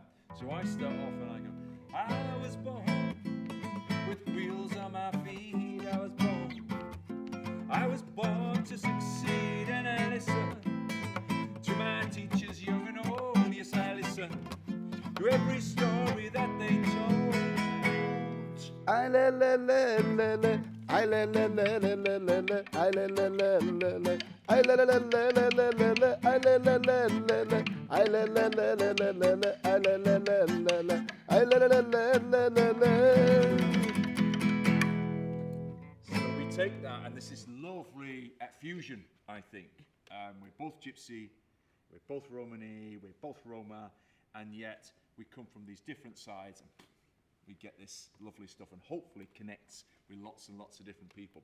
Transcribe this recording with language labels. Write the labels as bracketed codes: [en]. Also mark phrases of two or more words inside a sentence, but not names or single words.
[en] So I start off and I go, I was born with wheels on my feet. I was born to succeed, and I listen to my teachers, young and old. Yes, I listen to every story that they told. I le le le le le, I le le le le le le le, I le le le le le, I le le le le le le le, I le le le le le, I le le le le le le le, I le le le le le, I le le le le le le. So we take that, and this is lovely fusion, I think. We're both Gypsy, we're both Romani, we're both Roma, and yet we come from these different sides, and we get this lovely stuff, and hopefully connects with lots and lots of different people.